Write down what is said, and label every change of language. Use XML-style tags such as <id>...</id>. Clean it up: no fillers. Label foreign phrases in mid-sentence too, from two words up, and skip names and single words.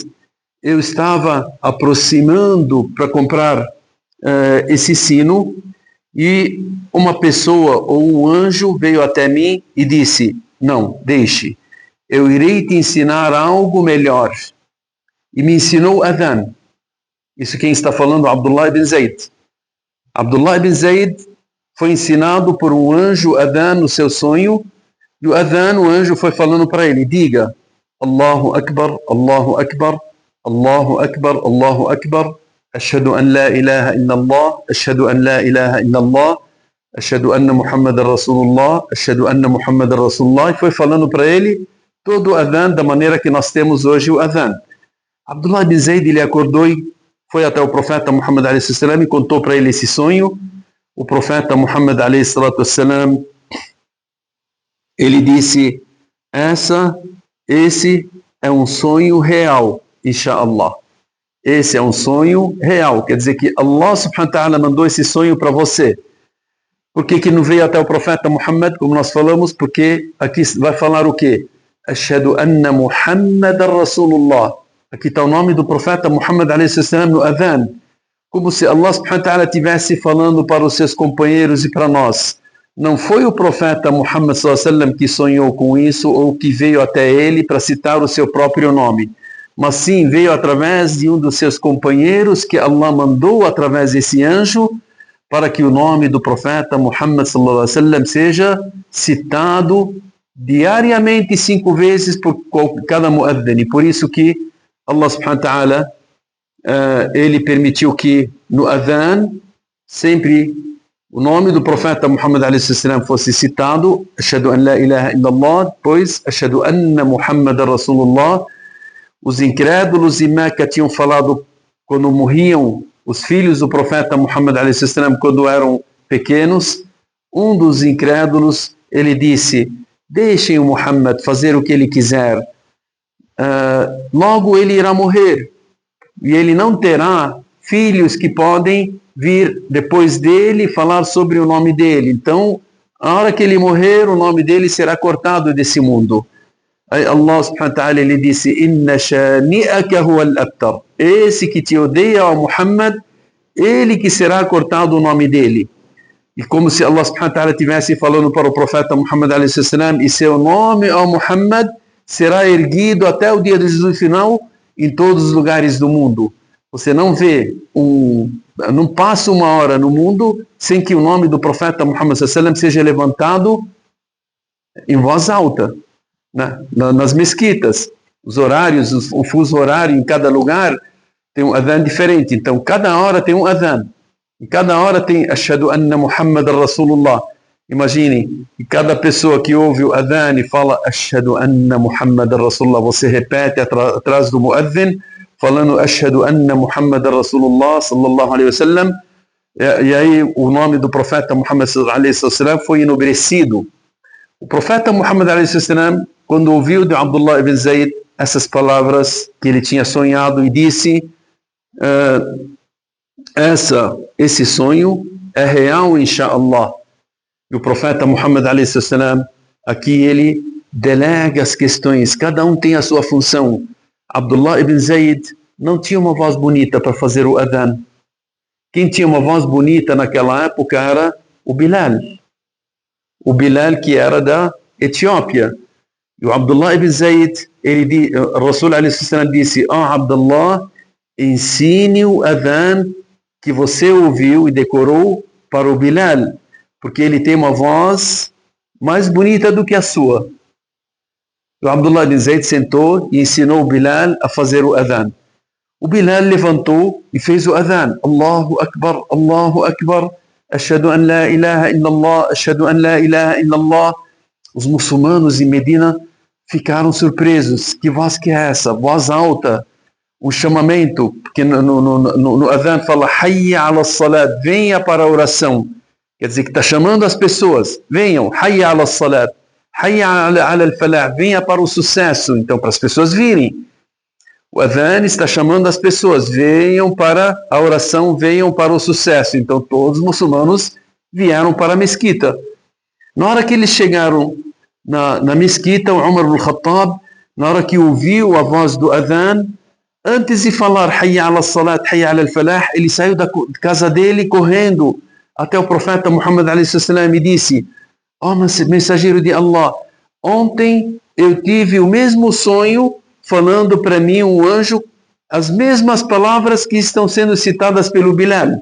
<pt>Eu estava aproximando para comprar esse sino e uma pessoa ou um anjo veio até mim e disse: não, deixe, eu irei te ensinar algo melhor. E me ensinou adhan. Isso quem está falando? Abdullah ibn Zayd. Abdullah ibn Zayd foi ensinado por um anjo adhan no seu sonho, e o adhan, o anjo foi falando para ele: diga</pt> <ar>الله أكبر، الله أكبر، الله أكبر، الله أكبر، أشهد أن لا إله إلا الله، أشهد أن لا إله إلا الله، أشهد أن محمدا رسول الله، أشهد أن محمدا رسول الله,</ar> <pt>e foi falando para ele todo o adhan da maneira que nós temos hoje o adhan. Abdullah ibn Zayd, ele acordou e foi até o profeta Muhammad a.s. e contou para ele esse sonho. O profeta Muhammad a.s. ele disse: esse é um sonho real, inshallah. Esse é um sonho real, quer dizer que Allah</pt> <ar>سبحانه وتعالى</ar> <pt>mandou esse sonho para você. Por que não veio até o profeta Muhammad, como nós falamos? Porque aqui vai falar o quê?</pt> <ar>أشهد أن محمدا رسول الله.</ar> <pt>Aqui está o nome do profeta Muhammad a.s. no adhan. Como se Allah</pt> <ar>سبحانه وتعالى</ar> <pt>estivesse falando para os seus companheiros e para nós. Não foi o profeta Muhammad</pt> <ar>صلى الله عليه وسلم</ar> <pt>que sonhou com isso ou que veio até ele para citar o seu próprio nome. Mas sim, veio através de um dos seus companheiros que Allah mandou através desse anjo para que o nome do profeta Muhammad</pt> <ar>صلى الله عليه وسلم</ar> <pt>seja citado diariamente 5 vezes por cada muadhin. E por isso que Allah</pt> <ar>سبحانه وتعالى</ar> <pt>ele permitiu que no adhan sempre o nome do profeta Muhammad a.s. fosse citado,</pt> <ar>أشهد أن لا إله إلا الله, depois أشهد أن محمدا رسول الله.</ar> <pt>Os incrédulos em Meca tinham falado quando morriam os filhos do profeta Muhammad a.s. quando eram pequenos. Um dos incrédulos, ele disse: deixem o Muhammad fazer o que ele quiser, logo ele irá morrer e ele não terá filhos que podem vir depois dele falar sobre o nome dele. Então, a hora que ele morrer, o nome dele será cortado desse mundo. Aí Allah</pt> <ar>سبحانه وتعالى,</ar> <pt>ele disse:</pt> <ar>إن شانئك هو الأبتر.</ar> <pt>Esse que te odeia, ó Muhammad, ele que será cortado o nome dele. E como se Allah</pt> <ar>سبحانه وتعالى</ar> <pt>estivesse falando para o profeta Muhammad a.s. e seu nome, ó Muhammad, será erguido até o dia do juízo final em todos os lugares do mundo. Você não vê não passa uma hora no mundo sem que o nome do profeta Muhammad seja levantado em voz alta, né? Nas mesquitas, os horários, o fuso horário em cada lugar tem um adhan diferente. Então, cada hora tem um adhan. E cada hora tem</pt> <ar>أشهد أن محمدا رسول الله.</ar> <pt>Imaginem, e cada pessoa que ouve o adhan e fala</pt> <ar>أشهد أن محمدا رسول الله,</ar> <pt>você repete atrás do muadhin, falando</pt> <ar>أشهد أن محمدا رسول الله صلى الله عليه وسلم,</ar> <pt>e aí o nome do profeta Muhammad</pt> <ar>عليه وسلم</ar> <pt>foi enobrecido. O profeta Muhammad</pt> <ar>عليه وسلم,</ar> <pt>quando ouviu de Abdullah ibn Zayd essas palavras que ele tinha sonhado, e disse: esse sonho é real, inshallah. E o profeta Muhammad a.s. aqui ele delega as questões, cada um tem a sua função. Abdullah ibn Zayd não tinha uma voz bonita para fazer o adhan. Quem tinha uma voz bonita naquela época era o Bilal. O Bilal, que era da Etiópia. E o Abdullah ibn Zayd, o Rasul a.s. disse: Abdullah, ensine o adhan que você ouviu e decorou para o Bilal, porque ele tem uma voz mais bonita do que a sua. O Abdullah ibn Zayd sentou e ensinou o Bilal a fazer o adhan. O Bilal levantou e fez o adhan.</pt> <ar>الله أكبر، الله أكبر، أشهد أن لا إله إلا الله، أشهد أن لا إله إلا الله.</ar> <pt>Os muçulmanos em Medina ficaram surpresos. Que voz que é essa? Voz alta, um chamamento, porque no adhan fala</pt> <ar>حي على الصلاة,</ar> <pt>venha para a oração. quer dizer que está chamando as pessoas, venham,</pt> <ar>حي على الصلاة، حي على الفلاح,</ar> <pt>venha para o sucesso, então para as pessoas virem. O adhan está chamando as pessoas, venham para a oração, venham para o sucesso. Então todos os muçulmanos vieram para a mesquita. Na hora que eles chegaram na mesquita, o Umar ibn Khattab, na hora que ouviu a voz do adhan, antes de falar</pt> <ar>حي على الصلاة، حي على الفلاح,</ar> <pt>ele saiu da casa dele correndo até o profeta Muhammad a.s. e disse: ó mensageiro de Allah, ontem eu tive o mesmo sonho falando para mim um anjo as mesmas palavras que estão sendo citadas pelo Bilal.</pt>